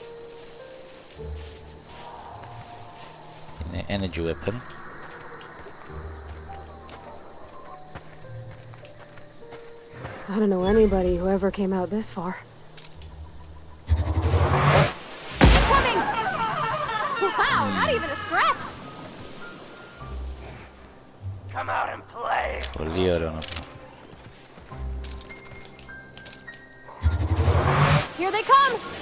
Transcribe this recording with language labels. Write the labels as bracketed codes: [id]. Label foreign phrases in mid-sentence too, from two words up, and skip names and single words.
[en] Είναι energy weapon. I don't know anybody who ever came out this far. Coming! Wow, not even a scratch! Come out and play. [el] Πολύ ωραίο όπλο. [en] Here they come!